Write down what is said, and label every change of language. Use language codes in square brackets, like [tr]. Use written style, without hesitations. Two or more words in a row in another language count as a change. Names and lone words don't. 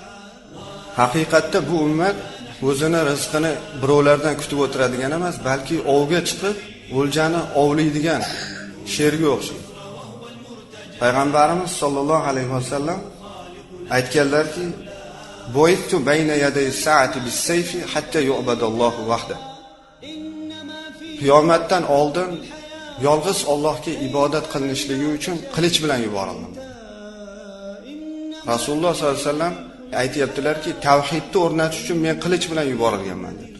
[uz] Haqiqatda bu ummat o'zini rizqini birovlardan kutib o'tiradigan emas, balki ovga chiqib o'ljani ovlaydigan sherga o'xshaydi. Payg'ambarimiz [ar] صلى الله عليه وسلم [uz] aytganlarki, [ar] "بعثت بين يدي الساعة بالسيف حتى يعبد الله وحده." [uz] Qiyomatdan oldin yolg'iz Allohga ibodat qilinishligi uchun qilich bilan yuborildim. Rasululloh [ar] صلى الله عليه وسلم [uz] aytibdilarki, tavhidni o'rnatish uchun men qilich bilan yuborilganman dedi.